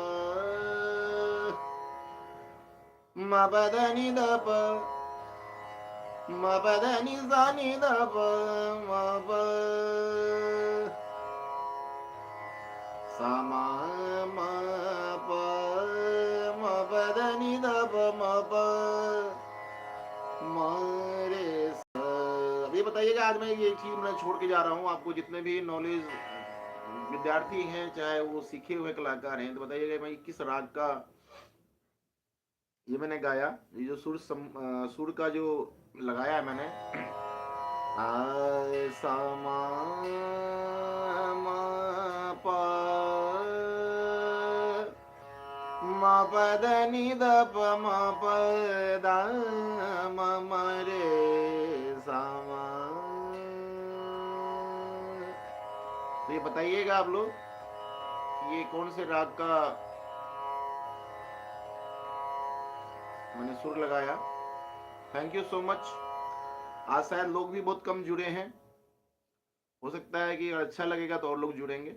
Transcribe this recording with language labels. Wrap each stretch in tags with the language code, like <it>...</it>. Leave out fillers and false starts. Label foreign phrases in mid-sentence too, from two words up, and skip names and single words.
<hi>म बदनी द प म बदनी सा नि द प म प सा म म प म बदनी द प म प मारे। अब ये बताइएगा, आज मैं ये चीज मैं छोड़ के जा रहा हूँ आपको, जितने भी नॉलेज विद्यार्थी हैं चाहे वो सीखे हुए कलाकार हैं, तो बताइएगा भाई किस राग का ये मैंने गाया। ये जो सुर का जो लगाया है मैंने, आ सा मा पा मा प ध नि ध प म प द म रे सा मा। तो ये बताइएगा आप लोग ये कौन से राग का मैंने सुर लगाया।</hi> <en>thank you so much.</en> <hi>आज शायद लोग भी बहुत कम जुड़े हैं, हो सकता है कि अच्छा लगेगा तो और लोग जुड़ेंगे।</hi>